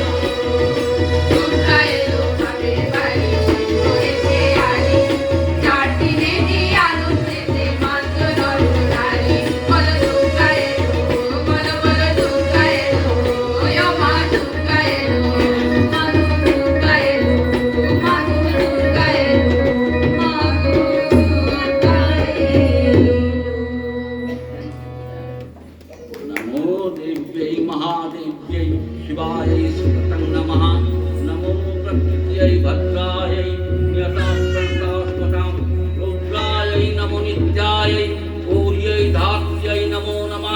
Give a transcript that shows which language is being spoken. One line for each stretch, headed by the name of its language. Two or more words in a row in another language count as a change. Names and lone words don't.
Bangla: দুর্গা এলো বাপের বাড়ি শীত পড়েছে আরি, 4 দিনেরই আনন্দেতে মাতলো নরনারী। বলো দুর্গা এলো, বলো বলো দুর্গা এলো, ও মা দুর্গা এলো। মা দুর্গা এলো, মা দুর্গা এলো, মা দুর্গা এলো।
Sanskrit: नमो देव्यै महादेव्यै शिवायै सुकृतं नमः। नमो प्रकृत्यै भद्रायै नियतां प्रणतास्मतां रुद्रायै नमो नित्यायै गौर्यै धात्र्यै नमो नमः।